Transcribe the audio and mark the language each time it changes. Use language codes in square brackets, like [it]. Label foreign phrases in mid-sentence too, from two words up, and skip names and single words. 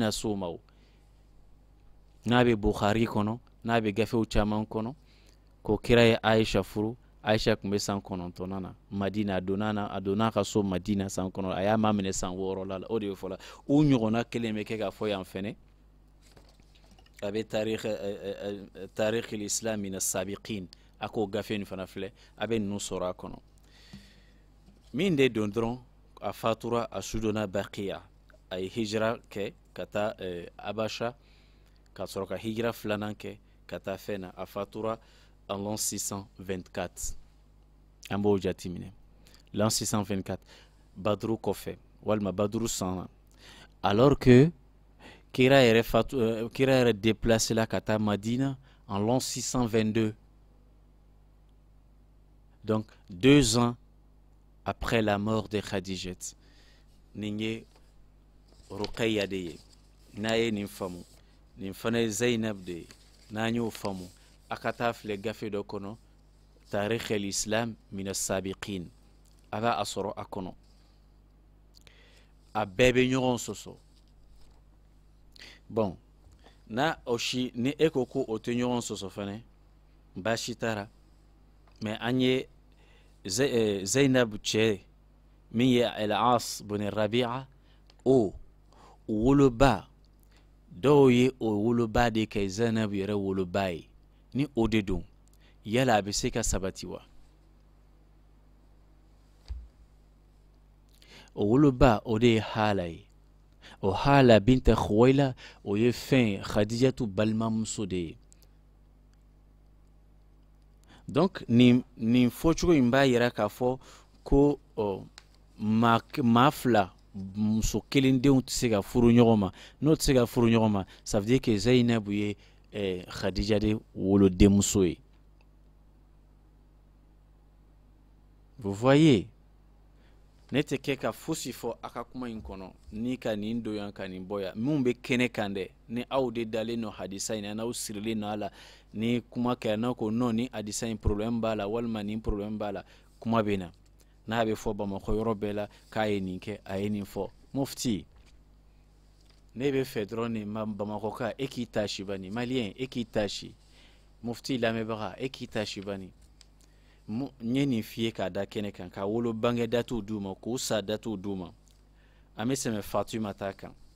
[bm] bɛna s'o ma o n'a bɛ Bukhari kɔnɔ n'a bɛ gafew caman kɔnɔ ko kira ye Aisha furu Aisha kun bɛ san 9 na Madina a donna ka so Madina san 9 a y'a maminɛ san 6 la o de bɛ fɔ la o ɲɔgɔnna kelen bɛ kɛ ka fɔ yan fɛnɛ a bɛ tarikh al-islam min as-sabiqin a k'o gafe nin fana filɛ a bɛ ninnu sɔrɔ a kɔnɔ min de don dɔrɔn a fatura a sudonna Baqiya a ye hijira kɛ ka taa Abasha ka sɔrɔ ka hijira 2nan kɛ ka taa fɛn na a fatura [fr] en l'an 624 [bm] an b'o jati minɛ [fr] l'an 624 [bm] Badru kɔfɛ walima Badru san [fr] alors que [bm] kira yɛrɛ déplacé la ka taa Madina [fr] en l'an 622 donc 2 ans après la mort de Khadijet [bm] nin ye Ruqayya de ye n'a ye nin faamu nin fana ye Zainab de ye n'an y'o faamu a ka taa filɛ gafe dɔ kɔnɔ tarikh al-islam min as-sabiqin a b'a sɔrɔ a kɔnɔ a bɛɛ bɛ ɲɔgɔn sɔsɔ bon na o si ni e ko ko o tɛ ɲɔgɔn sɔsɔ fana baasi t'a la mais an ye Zainab cɛ min ye al-As bin Rabi'a o woloba dɔw ye o woloba de kɛ Zainab yɛrɛ woloba ye ni o de don yala a bɛ se ka sabati wa o woloba o de ye Hala ye o Hala binta Khuwaila o ye fɛn Khadijatu balimamuso de ye donc nin fɔcogo in b'a yira k'a fɔ ko maa fila muso kelen denw tɛ se ka furu ɲɔgɔn ma n'o tɛ se ka furu ɲɔgɔn ma [fr] ça veut dire que [bm] Zainabu ye Khadija de wolodenmuso ye [fr] vous voyez [bm] ne tɛ kɛ ka fosi fɔ a ka kuma in kɔnɔ ni ka nin don yan ka nin bɔ yan minnu bɛ kɛnɛ kan dɛ ni aw de dalen no hadisa in na n'aw sirilen no a la ni kuma kɛra n'aw ko non ni hadisa in problème b'a la walima nin problème b'a la kuma bɛ na n'a bɛ fɔ Bamakɔ yɔrɔ bɛɛ la k'a ye nin kɛ a ye nin fɔ mufti ne bɛ fɛ dɔrɔn nin Bamakɔka e k'i ta si bani maliyɛn e k'i ta si mufti lamɛnbaga e k'i ta si bani n ye nin f'i ye k'a da kɛnɛ kan ka wolo bange datuw d'u ma k'u sa datuw d'u ma an bɛ sɛmɛ Fatima ta kan